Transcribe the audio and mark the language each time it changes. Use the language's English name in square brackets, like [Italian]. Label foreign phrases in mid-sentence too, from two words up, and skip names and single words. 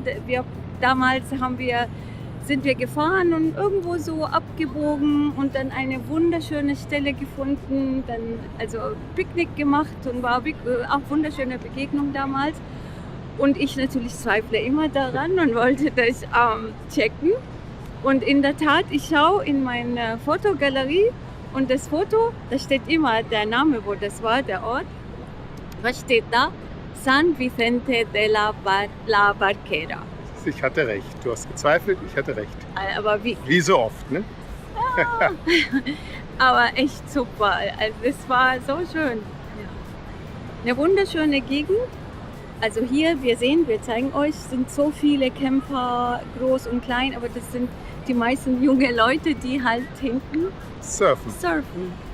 [German] Damals sind wir gefahren und irgendwo so abgebogen und dann eine wunderschöne Stelle gefunden, dann also Picknick gemacht und war auch wunderschöne Begegnung damals. Und ich natürlich zweifle immer daran und wollte das checken. Und in der Tat, ich schaue in meine Fotogalerie und das Foto, da steht immer der Name, wo das war, der Ort. Was steht da? San Vicente de la Barquera. Ich hatte recht. Du hast gezweifelt, ich hatte recht. Aber wie so oft, ne? Ja, aber echt super. Also es war so schön. Eine wunderschöne Gegend. Also hier, wir zeigen euch, sind so viele Camper, groß und klein, aber das sind die meisten junge Leute, die halt hinten surfen.